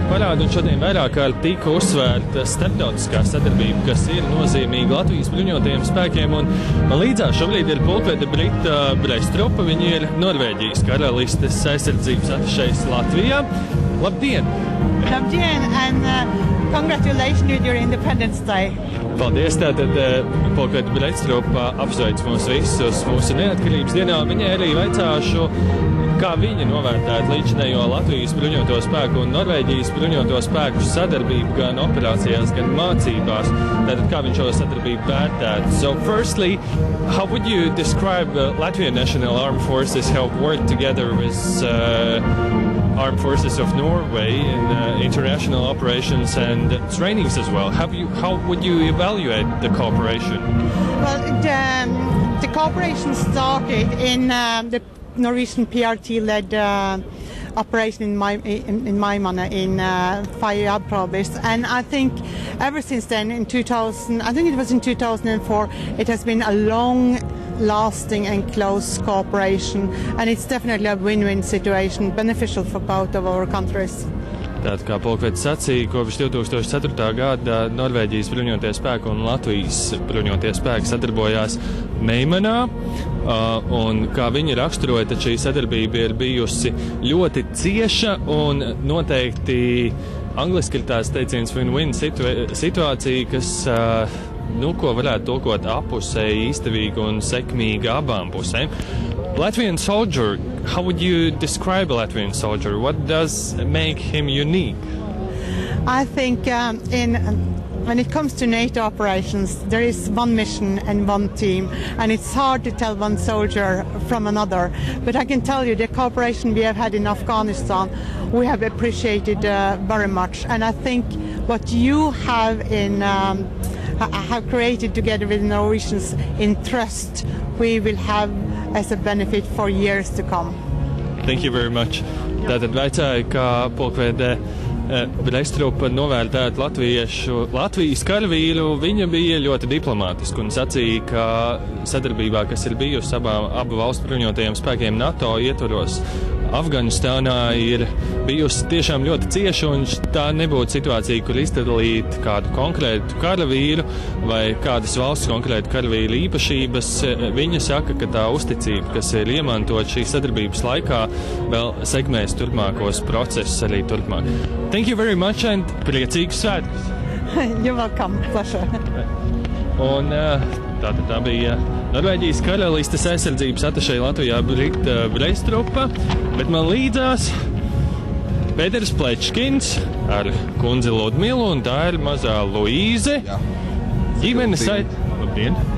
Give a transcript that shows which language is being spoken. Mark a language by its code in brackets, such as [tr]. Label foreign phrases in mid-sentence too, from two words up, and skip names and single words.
[lv] parādu, un šodien vairāk kārt tika uzsvērta starptautiskā sadarbība, kas ir nozīmīga Latvijas bruņotajiem spēkiem, un man līdzās šobrīd ir pulkvede Brita Breistrupa, viņa ir Norvēģijas karalistes aizsardzības atašejs Latvijā. Labdien! Labdien, [en] and congratulations with your Independence Day. [lv] Paldies, tātad pulkvede Breistrupa apsveic mūs visus mūsu neatkarības dienā. Viņai arī vaicāšu, kā viņa novērtētu līdzinējo Latvijas bruņoto spēku un Norvēģijas bruņoto spēku sadarbību gan operācijās, gan mācībās. Tātad, kā viņš šo sadarbību vērtētu? [en] So, firstly, how would you describe Latvian National Armed Forces have worked together with Armed Forces of Norway in international operations and trainings as well? How would you evaluate the cooperation? Well, the cooperation started in the Norwegian PRT-led operation in Maimane in Faryab province, and I think ever since then, in 2004, it has been a long-lasting and close cooperation, and it's definitely a win-win situation, beneficial for both of our countries. [lv] Tātad, kā pulkvedis sacīja, kopš 2004. gada Norvēģijas bruņotie spēki un Latvijas bruņotie spēki sadarbojās Meimanā, un kā viņi raksturoja, tad šī sadarbība ir bijusi ļoti cieša un noteikti angliski ir tās teiciens win-win situācija, kas, ko varētu tulkot apusēji izdevīga un sekmīga abām pusēm. [en] Latvian soldier, how would you describe a Latvian soldier? What does make him unique? I think when it comes to NATO operations, there is one mission and one team, and it's hard to tell one soldier from another. But I can tell you the cooperation we have had in Afghanistan, we have appreciated very much. And I think what you have have created together with the Norwegians in trust, we will have as a benefit for years to come. Thank you very much. [lv] Tātad vaicāja, kā pulkvede Breistrupa novērtētu Latvijas karavīru. Viņa bija ļoti diplomātiska un sacīja, ka sadarbībā, kas ir bijusi abu valstu bruņotajiem spēkiem NATO ietvaros, Afganistānā ir bijusi tiešām ļoti cieša, un tā nebūtu situācija, kur izdalīt kādu konkrētu karavīru vai kādas valsts konkrētu karavīru īpašības. Viņa saka, ka tā uzticība, kas ir iemantot šīs sadarbības laikā, vēl sekmēs turpmākos procesus arī turpmāk. [en] Thank you very much and [lv] priecīgus svētkus! [en] You're welcome. Pleasure. [lv] Un tā bija Norvēģijas karalistes aizsardzības atašeja Latvijā Brita Breistrupa, bet man līdzās Pēters Plečkins ar kundzi Ludmilu, un tā ir mazā Luīze. Ģimenes Labdien!